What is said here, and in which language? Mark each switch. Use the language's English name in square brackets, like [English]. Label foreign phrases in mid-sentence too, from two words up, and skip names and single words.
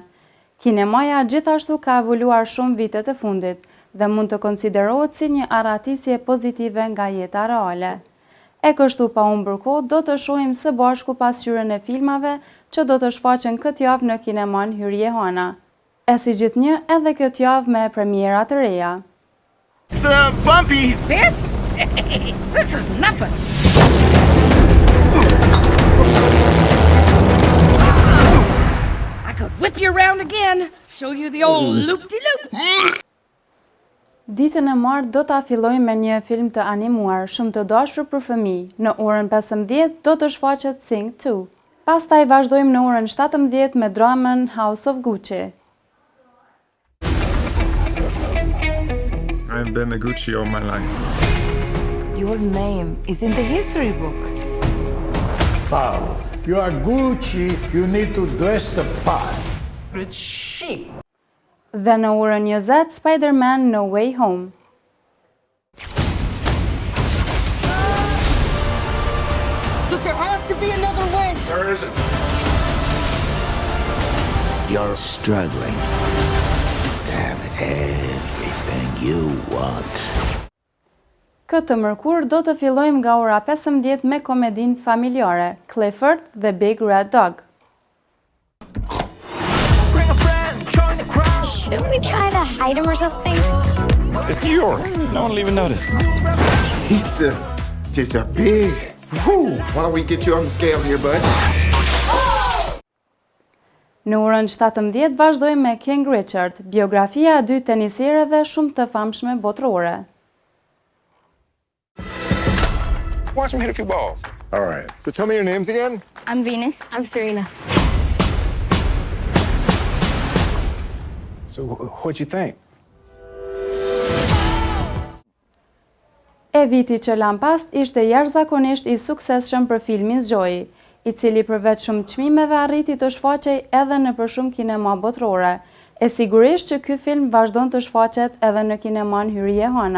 [Albanian] Kinemaja gjithashtu ka evoluar shumë vitet e fundit dhe mund të konsiderohet si një arratisje pozitive nga jeta reale. E kështu pa humbur kohë, do të shohim së bashku pasqyrën e filmave që do të shfaqen këtë javë në kineman Hyrje Hana. E si gjithnjë, edhe këtë javë me premiera të reja. [English] It's bumpy. This? This is nothing. I could whip you around again, show you the old loop-de-loop. [Albanian] Ditën e martë do ta fillojmë me një film të animuar shumë të dashur për fëmijë. Në orën 15 do të shfaqet Sing 2. Pastaj vazhdojmë në orën 17 me dramën House of Gucci. [English] I've been a Gucci all my life. Your name is in the history books. Paolo, you are Gucci, you need to dress the part. It's sheep. [Albanian] Dhe në orën 20, Spider-Man No Way Home. [English] Look, there has to be another way. There isn't. You're struggling to have everything you want. [Albanian] Këtë mërkur do të fillojmë nga ora 15 me komedinë familjare, Clifford the Big Red Dog. [English] Shouldn't we try to hide him or something? It's New York. No one will even notice. Pizza. Just a big. Whew. Why don't we get you on the scale here, bud? [Albanian] Në orën 17 vazhdojmë me King Richard, biografia e dy teniserëve shumë të famshme botërore. [English] Watch him hit a few balls. All right. So tell me your names again. I'm Venus. I'm Serena. So what'd you think? [Albanian] E viti që lan past ishte jashtëzakonisht i suksesshëm për filmin Zgjoji, i cili përveç shumë çmimeve arriti të shfaqej edhe në për shumë kinema botërore. E sigurisht që ky film vazhdon të shfaqet edhe në kineman Hyrje Hana.